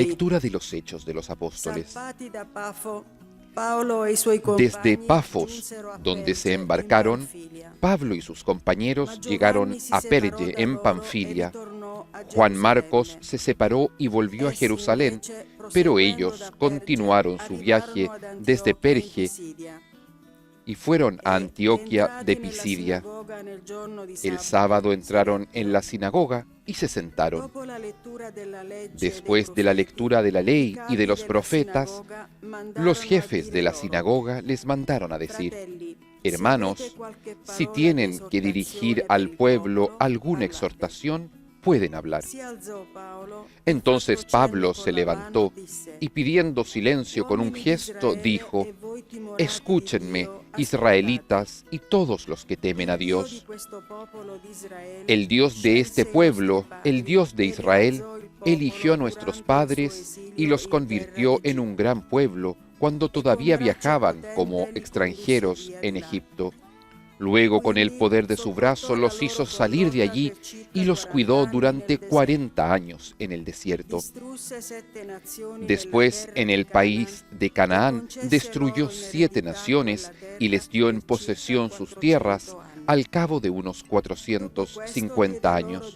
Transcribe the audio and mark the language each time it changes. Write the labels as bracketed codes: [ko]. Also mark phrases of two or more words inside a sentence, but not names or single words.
[es] Lectura de los Hechos de los Apóstoles. [it] Zappati da Pafo, Paolo e i suoi [es] Desde [it] compagni [es] Pafos, [it] giunsero a [es] donde se [it] Perge, [es] embarcaron, [it] in Panfilia. [es] Pablo y sus compañeros [it] Ma [es] llegaron [it] Giovanni si [es] a [it] separò [es] Perge [it] da [es] en [it] loro [es] Panfilia. [it] e ritornò a [es] Juan [it] Gerusalemme. [es] Marcos se separó y volvió a [it] Essi [es] Jerusalén, [it] invece, [es] pero [it] proseguendo [es] ellos [it] da Perge, [es] continuaron su viaje [it] arrivarono ad [es] desde [it] Antioquia in [es] Perge [it] Pisidia. [es] y fueron a [it] E, [es] Antioquia [it] entrati [es] de [it] nella [es] Pisidia. [it] sinagoga nel giorno di [es] El sábado entraron en la sinagoga y se sentaron. [it] Dopo la lettura della legge e [es] Después [it] dei [es] de la [it] profeti, [es] lectura de la ley [it] i [es] y de [it] capi [es] los [it] della [es] profetas, [it] sinagoga mandarono [es] los [it] a [es] jefes [it] dire [es] de la [it] loro: [es] sinagoga les mandaron a decir: [it] Fratelli, [es] Hermanos, [it] se avete qualche [es] si [it] parola [es] tienen [it] di [es] que dirigir [it] esortazione [es] al [it] per il [es] pueblo [it] popolo, [es] alguna [it] parlate. [es] exhortación, pueden hablar. [it] Si alzò Paolo, [es] Entonces [it] fatto cenno [es] Pablo [it] con [es] se [it] la [es] levantó [it] mano, disse: [es] y pidiendo silencio con un [it] Uomini di [es] gesto [it] Israele, [es] dijo: [it] e voi timorati di [es] Escúchenme, [it] Dio, ascoltate. [es] israelitas y todos los que temen a [it] Il Dio di [es] Dios. [it] questo popolo di Israele [es] El Dios de este [it] scelse i [es] pueblo, [it] nostri padri, [es] el Dios de [it] e [es] Israel, [it] rialzò il popolo [es] eligió a nuestros [it] durante il suo [es] padres [it] esilio [es] y los [it] in [es] convirtió [it] terra di [es] en un gran pueblo cuando todavía viajaban como extranjeros en Egipto. Luego, con el poder de su brazo, los hizo salir de allí y los cuidó durante 40 años en el desierto. Después, en el país de Canaán, destruyó 7 naciones y les dio en posesión sus tierras al cabo de unos 450 años.